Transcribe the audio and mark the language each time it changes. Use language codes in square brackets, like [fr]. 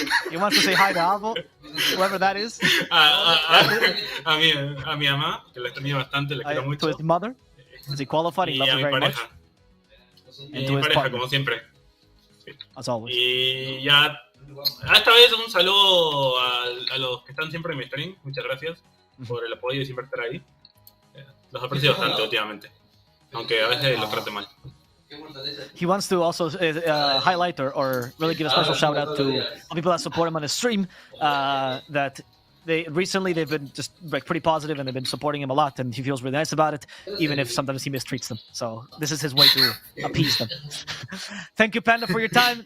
[en] He wants to say hi to Abo, whoever that is. [es] A mi mamá, que la extraño bastante, la quiero mucho. [en] To his mother, is he qualified? He loves her very much. [es] Y a mi pareja, como siempre. [en] As always. [es] Y ya, esta vez un saludo a los que están siempre en mi stream. Muchas gracias por el apoyo y siempre estar ahí. Los aprecio bastante últimamente, aunque a veces los trate mal. [en] He wants to also highlight or really give a special shout out to people that support him on his stream. That they've been just like pretty positive and they've been supporting him a lot, and he feels really nice about it, even if sometimes he mistreats them. So this is his way to appease them. Thank you, Panda, for your time.